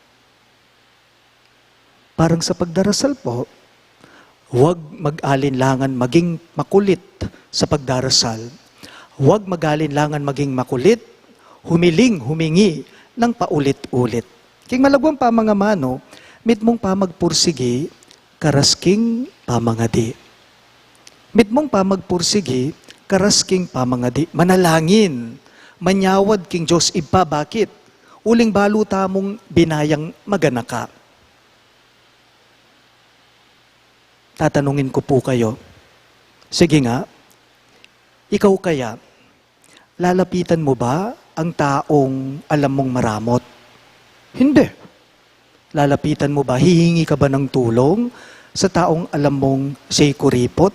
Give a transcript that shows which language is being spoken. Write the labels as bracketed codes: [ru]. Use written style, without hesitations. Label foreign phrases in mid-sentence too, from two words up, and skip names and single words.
[tl] Parang sa pagdarasal po, huwag mag-alinlangan maging makulit sa pagdarasal. Huwag mag-alinlangan maging makulit, humingi ng paulit-ulit. [pam] King malagwang pa mga mano, mit mong pa magpursigi, karasking pamangadi. Mit mong pa magpursigi, karasking pamangadi. Manalangin, manyawad king Diyos iba. Bakit? Uling baluta mong binayang maganaka. [tl] Tatanungin ko po kayo, sige nga, ikaw kaya, lalapitan mo ba ang taong alam mong maramot? Hindi. Lalapitan mo ba, hihingi ka ba ng tulong sa taong alam mong siya'y kuripot?